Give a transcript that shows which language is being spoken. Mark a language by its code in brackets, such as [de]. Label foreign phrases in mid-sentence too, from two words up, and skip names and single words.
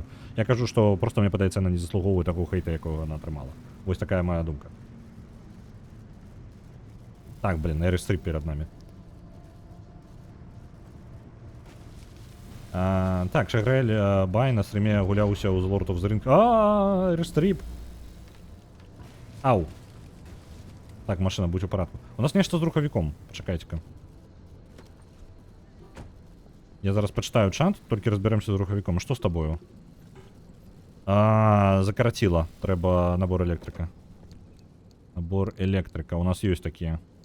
[be] Я кажу, што просто мне падаецца, яна не заслугоўвае таго хейта, якога яна атрымала. Вось такая моя думка. Так, блин, Airstrip перад намі. Так, Шагрэль Бай на стріме гуляўся ў Lord of the Rings. Airstrip! Ау! Так, машина, будь у парадку. У нас нешта з рухавіком. Пачакайце-ка. Я зараз пачытаю чат, толькі разберемся з рухавіком. Што з табою? Закараціла. Трэба набор электрыка. Набор электрыка. У нас ёсць такія.